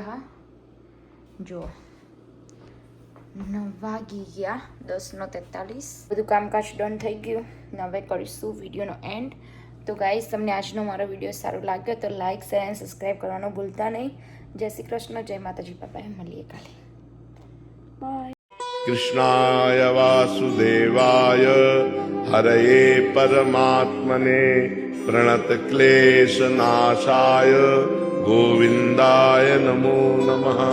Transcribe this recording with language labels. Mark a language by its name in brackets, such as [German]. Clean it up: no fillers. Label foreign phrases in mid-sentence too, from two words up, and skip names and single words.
[Gujarati] હા જો 9 વાગી ગયા. 10:43 બધું કામકાજ ડન થઈ ગયું. હવે કરીશું વિડીયોનો એન્ડ. તો ગાઈસ, તમને આજનો મારો વિડીયો સારો લાગ્યો તો [English] like share and subscribe [Gujarati] કરવાનું ભૂલતા નહીં. જય શ્રી કૃષ્ણ, જય માતાજી, બાપા. મળીએ કાલે. બાય. [Sanskrit] कृष्णाय वासुदेवाय हरये परमात्मने प्रणतक्लेशनाशाय गोविन्दाय नमो नमः।